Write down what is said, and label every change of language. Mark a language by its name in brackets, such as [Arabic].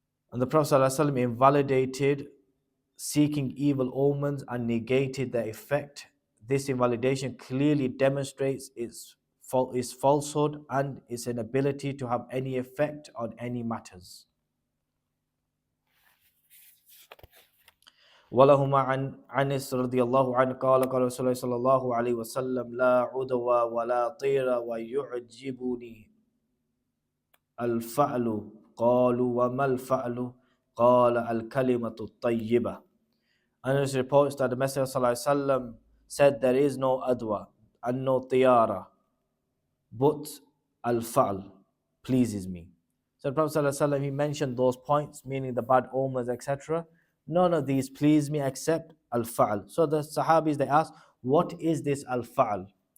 [English] And the Prophet ﷺ invalidated seeking evil omens and negated their effect. This invalidation clearly demonstrates its falsehood and its inability to have any effect on any matters. [Arabic] ولهما عن أنس رضي الله عنه قال قال رسول الله صلى الله عليه وسلم لا عدوى ولا طير ويعجبني الفعل قالوا وما الفعل قال الكلمة الطيبة. [English] Anas reports that the Messenger ﷺ said there is no adwa and no tiyara, but al-fa'l pleases me. So the Prophet ﷺ, he mentioned those points, meaning the bad omens, etc. None of these please me except al-fa'l. So the Sahabis, they ask, what is this al-fa'l?